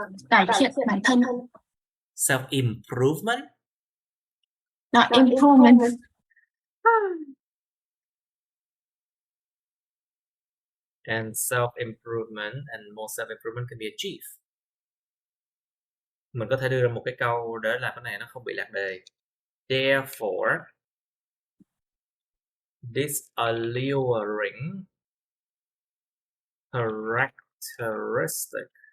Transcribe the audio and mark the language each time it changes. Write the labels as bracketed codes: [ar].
[vi] Cải thiện bản thân. [en] Self-improvement? Improvement. And self-improvement and more self-improvement can be achieved. [vi] Mình có thể đưa ra một cái câu đó là cái này nó không bị lạc đề. [en] Therefore, this alluring characteristic